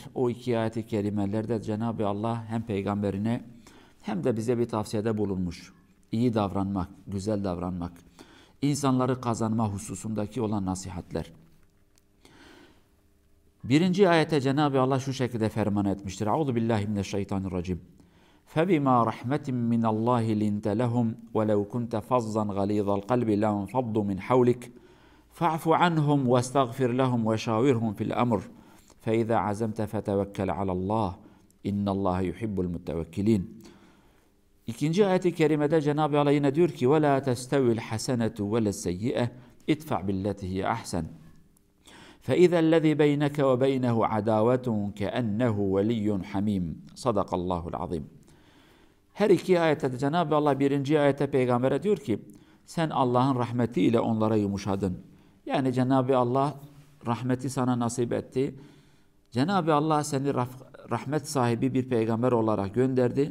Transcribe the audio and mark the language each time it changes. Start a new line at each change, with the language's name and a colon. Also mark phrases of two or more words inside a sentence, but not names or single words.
Turkish: O iki ayet-i kerimelerde Cenab-ı Allah hem peygamberine hem de bize bir tavsiyede bulunmuş. İyi davranmak, güzel davranmak, insanları kazanma hususundaki olan nasihatler. Birinci ayete Cenab-ı Allah şu şekilde ferman etmiştir.
Arabic: أعوذ بالله من الشيطان الرجيم. فَبِمَا رَحْمَةٍ مِّنَ اللّٰهِ لِنْتَ لَهُمْ وَلَوْ كُنْتَ فَظًّا غَلِيظَ الْقَلْبِ لَانفَضُّوا مِنْ حَوْلِكَ فَاعْفُ عَنْهُمْ وَاسْتَغْفِرْ لَهُمْ وَشَاوِرْهُمْ فِي الْأَمْرِ فَإِذَا عَزَمْتَ فَتَوَكَّلْ عَلَى اللّٰهِ اِنَّ اللّٰهَ يُحِبُّ الْمُتَّوَكِّلِينَ.
Turkish: İkinci ayet-i kerimede Cenab-ı Allah yine diyor ki
Arabic: وَلَا تَسْتَوِي الْحَسَنَةُ وَلَا السَّيِّئَةُ اِدْفَعْ بِالَّتِي هِيَ أَحْسَنُ فَإِذَا الَّذِي بَيْنَكَ وَبَيْنَهُ عَدَاوَةٌ كَأَنَّهُ وَلِيٌّ حَمِيمٌ صدق الله العظيم.
Turkish: Her iki ayette de Cenab-ı Allah birinci ayette peygambere diyor ki sen Allah'ın rahmetiyle onlara yumuşadın. Yani Cenab-ı Allah rahmeti sana nasip etti. Cenab-ı Allah seni rahmet sahibi bir peygamber olarak gönderdi.